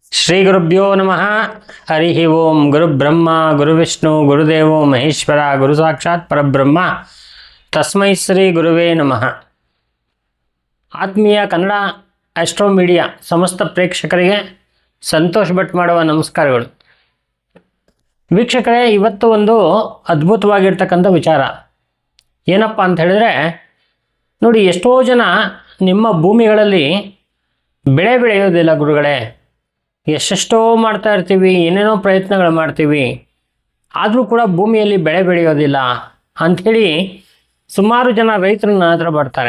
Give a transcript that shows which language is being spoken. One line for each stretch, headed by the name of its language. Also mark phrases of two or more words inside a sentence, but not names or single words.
Sanskrit: ಶ್ರೀ ಗುರುಭ್ಯೋ ನಮಃ. ಹರಿ ಓಂ. ಗುರು ಬ್ರಹ್ಮ ಗುರು ವಿಷ್ಣು ಗುರುದೇವೋ ಮಹೇಶ್ವರ ಗುರು ಸಾಕ್ಷಾತ್ ಪರಬ್ರಹ್ಮ ತಸ್ಮೈ ಶ್ರೀ ಗುರುವೇ ನಮಃ.
Kannada: ಆತ್ಮೀಯ ಕನ್ನಡ ಆಸ್ಟ್ರೋ ಮೀಡಿಯಾ ಸಮಸ್ತ ಪ್ರೇಕ್ಷಕರಿಗೆ ಸಂತೋಷ್ ಭಟ್ ಮಾಡುವ ನಮಸ್ಕಾರಗಳು. ವೀಕ್ಷಕರೇ, ಇವತ್ತು ಒಂದು ಅದ್ಭುತವಾಗಿರ್ತಕ್ಕಂಥ ವಿಚಾರ ಏನಪ್ಪ ಅಂತ ಹೇಳಿದ್ರೆ, ನೋಡಿ, ಎಷ್ಟೋ ಜನ ನಿಮ್ಮ ಭೂಮಿಗಳಲ್ಲಿ ಬೆಳೆ ಬೆಳೆಯೋದಿಲ್ಲ ಗುರುಗಳೇ, ಎಷ್ಟೆಷ್ಟೋ ಮಾಡ್ತಾ ಇರ್ತೀವಿ, ಏನೇನೋ ಪ್ರಯತ್ನಗಳು ಮಾಡ್ತೀವಿ, ಆದರೂ ಕೂಡ ಭೂಮಿಯಲ್ಲಿ ಬೆಳೆ ಬೆಳೆಯೋದಿಲ್ಲ ಅಂಥೇಳಿ ಸುಮಾರು ಜನ ರೈತರು ನನ್ನ ಹತ್ರ ಬರ್ತಾರೆ.